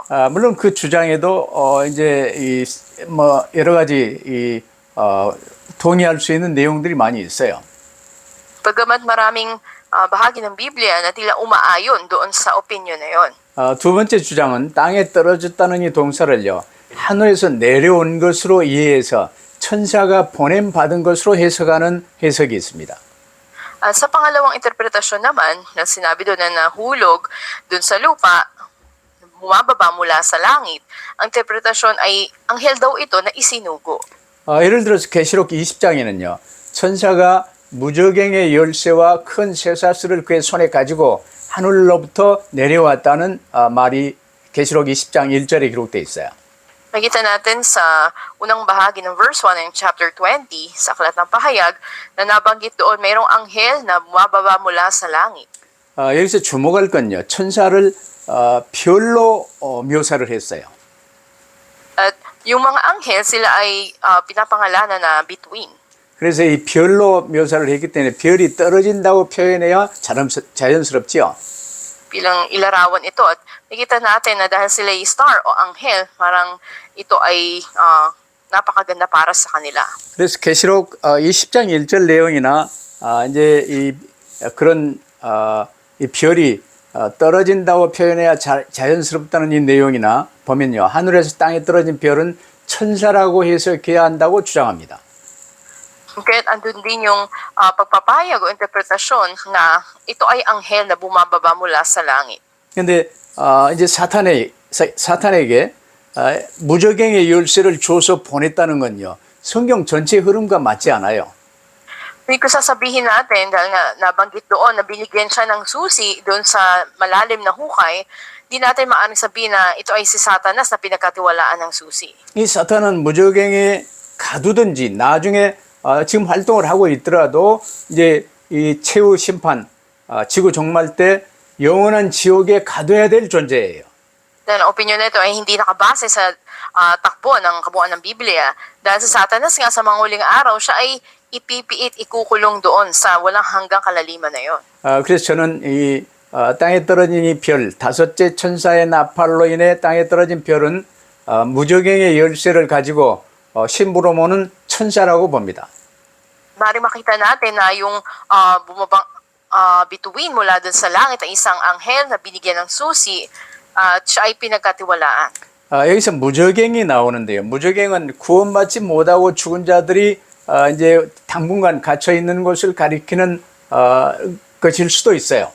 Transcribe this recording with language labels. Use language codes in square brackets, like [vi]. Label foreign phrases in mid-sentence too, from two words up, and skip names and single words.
[ko] 물론 그 주장에도 이제 여러 가지 동의할 수 있는 내용들이 많이 있어요. [tl] Pagamat maraming bahagi ng Biblia na tila umaayon doon sa opinion na yon. [ko] 두 번째 주장은 땅에 떨어졌다는 이 동사를요, 하늘에서 내려온 것으로 이해해서 천사가 보냄받은 것으로 해석하는 해석이 있습니다. [tl] At sa pangalawang interpretasyon naman, na sinabi doon na nahulog doon sa lupa, bumababa mula sa langit, ang interpretasyon ay anghel daw ito na isinugo. [ko] 예를 들어서 계시록 20장에는요, 천사가 무저갱의 열쇠와 큰 쇠사슬을 그의 손에 가지고 하늘로부터 내려왔다는 말이 계시록 20장 1절에 기록되어 있어요. [tl] Nakita natin sa unang bahagi ng verse 1 ng chapter 20 sa Aklat ng Pahayag na nabanggit doon mayroong anghel na bumababa mula sa langit. [ko] 여기서 주목할 건요, 천사를 별로 묘사를 했어요. [tl] At yung mga anghel sila ay pinapangalanan na bituin. [ko] 그래서 이 별로 묘사를 했기 때문에 별이 떨어진다고 표현해야 자연스럽지요. [tl] Bilang ilarawan ito at nakita natin na dahil sila ay star o anghel, parang ito ay napakaganda para sa kanila. [ko] 그래서 계시록 20장 1절 내용이나 이제 그런 이 별이 떨어진다고 표현해야 자연스럽다는 이 내용이나 보면요, 하늘에서 땅에 떨어진 별은 천사라고 해석해야 한다고 주장합니다. [tl] Kaya't andun din yung pagpapayag o interpretasyon na ito ay anghel na bumababa mula sa langit. [ko] 근데 이제 사탄에게 무저갱의 열쇠를 줘서 보냈다는 건요, 성경 전체 흐름과 맞지 않아요. [tl] Hindi ko sasabihin natin dahil nga nabanggit doon na binigyan siya ng susi doon sa malalim na hukay, di natin maaaring sabihin na ito ay si Satanas na pinagkatiwalaan ng susi. [ko] 이 사탄은 무저갱에 가두든지 나중에 지금 활동을 하고 있더라도 이제 이 최후 심판, 지구 종말 때 영원한 지옥에 가둬야 될 존재예요. [tl] Dahil ang opinion nito ay hindi nakabase sa takbo ng kabuuan ng Biblia. Dahil sa Satanas nga sa mga huling araw, siya ay ipipiit, ikukulong doon sa walang hanggang kalaliman na yon. [ko] 그래서 저는 이 땅에 떨어진 이 별, 다섯째 천사의 나팔로 인해 땅에 떨어진 별은 무저갱의 열쇠를 가지고 심부름 오는 천사라고 봅니다. [tl] Maaaring makita natin na yung bumabang bituin mula dun sa langit ang isang anghel na binigyan ng susi at siya ay pinagkatiwalaan. [ko] 여기서 무저갱이 나오는데요. 무저갱은 구원받지 못하고 죽은 자들이 이제 당분간 갇혀 있는 곳을 가리키는 것일 수도 있어요.